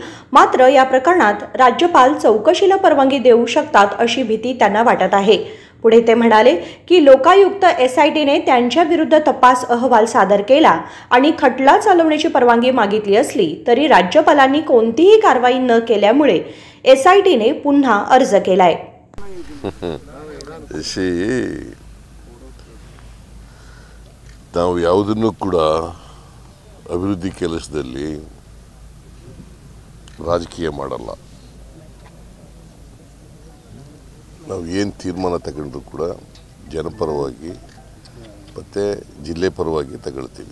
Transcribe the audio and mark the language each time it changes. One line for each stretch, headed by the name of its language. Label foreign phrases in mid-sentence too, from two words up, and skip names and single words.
Marathi: मात्र या प्रकरणात राज्यपाल चौकशीला परवानगी देऊ शकतात अशी भीती त्यांना वाटत आहे. पुढे ते म्हणाले की लोकायुक्त SITने त्यांच्या विरुद्ध तपास अहवाल सादर केला आणि खटला चालवण्याची परवानगी मागितली असली तरी राज्यपालांनी कोणतीही कारवाई न केल्यामुळे SITने पुन्हा अर्ज केलाय.
Kannada: ನಾವು ಯಾವುದನ್ನು ಕೂಡ ಅಭಿವೃದ್ಧಿ ಕೆಲಸದಲ್ಲಿ ರಾಜಕೀಯ ಮಾಡಲ್ಲ. ನಾವು ಏನು ತೀರ್ಮಾನ ತಗೊಂಡ್ರು ಕೂಡ ಜನಪರವಾಗಿ ಮತ್ತು ಜಿಲ್ಲೆ ಪರವಾಗಿ ತಗೊಳ್ತೀವಿ.